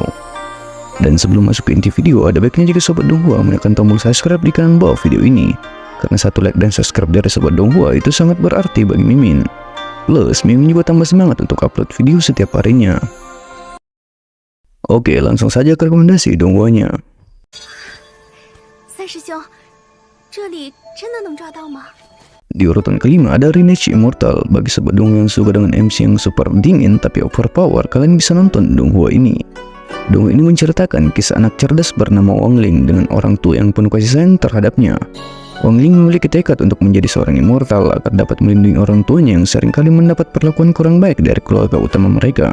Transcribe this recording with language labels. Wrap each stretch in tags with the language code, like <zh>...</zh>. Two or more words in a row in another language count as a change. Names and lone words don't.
<id>Dan sebelum masuk ke inti video, ada baiknya jika Sobat Donghua menekan tombol subscribe di kanan bawah video ini. Karena satu like dan subscribe dari Sobat Donghua itu sangat berarti bagi Mimin. Plus, Mimin juga tambah semangat untuk upload video setiap harinya. Oke, langsung saja ke rekomendasi donghua-nya.</id> <zh>三师兄，这里真的能抓到吗？</zh> <id>Di urutan kelima ada Lineage Immortal. Bagi Sobat Donghua yang suka dengan MC yang</id> <en>super dingin tapi overpower,</en> <id>kalian bisa nonton donghua ini. Donghua ini menceritakan kisah anak cerdas bernama Wang Ling dengan orang tua yang penuh kasih sayang terhadapnya. Wang Ling memiliki tekad untuk menjadi seorang immortal agar dapat melindungi orang tuanya yang seringkali mendapat perlakuan kurang baik dari keluarga utama mereka.</id>